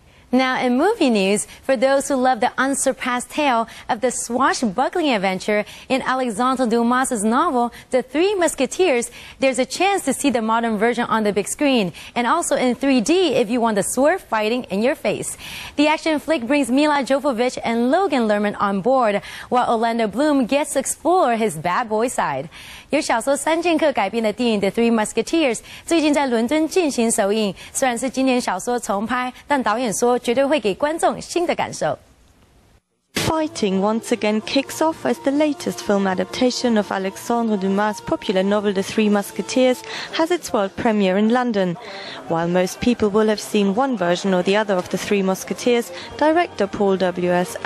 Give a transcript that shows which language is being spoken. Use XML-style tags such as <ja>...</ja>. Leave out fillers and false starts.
<en>Now in movie news, for those who love the unsurpassed tale of the swashbuckling adventure in Alexandre Dumas' novel, The Three Musketeers, there's a chance to see the modern version on the big screen, and also in 3D if you want the sword fighting in your face. The action flick brings Mila Jovovich and Logan Lerman on board, while Orlando Bloom gets to explore his bad boy side.</en> <zh>由小说《三剑客》改编的电影《The Three Musketeers》最近在伦敦进行首映，虽然是经典小说重拍，但导演说绝对会给观众新的感受。</zh> <en>Fighting once again kicks off as the latest film adaptation of Alexandre Dumas' popular novel The Three Musketeers has its world premiere in London. While most people will have seen one version or the other of The Three Musketeers, director Paul W.S.</en>